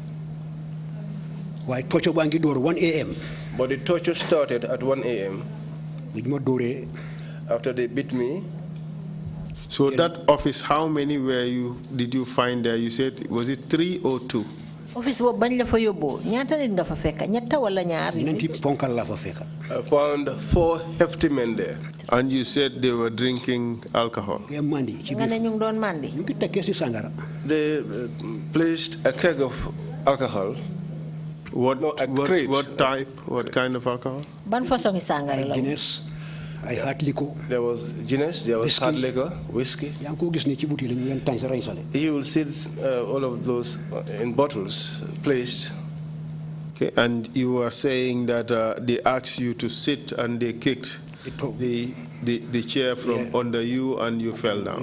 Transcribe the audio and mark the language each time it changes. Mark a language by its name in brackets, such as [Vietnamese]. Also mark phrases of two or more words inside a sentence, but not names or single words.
[English] Why torture [Wolof] bangi door [English] 1 a.m. But the torture started at 1 a.m. After they beat me. So that office, how many did you find there? You said, was it 3 or 2? [Wolof] Office wo bañ la fa yobbo ñaata nit nga fa fekk ñetta wala ñaar ñenti ponkal la fa fekk. [English] I found 4 hefty men there. And you said they were drinking alcohol. Yeah, [Wolof] mandi. Nga ne ñu ngi doon mandi. Ñu ngi tekkee ci sangara. [English] They placed a keg of alcohol. What type? What kind of alcohol? [Wolof] Ban façon sangara la. [English] Guinness. I had liquor. There was Guinness, there was hard liquor, whiskey. You will see all of those in bottles placed. Okay, and you were saying that they asked you to sit and they kicked the chair from under you and you fell down.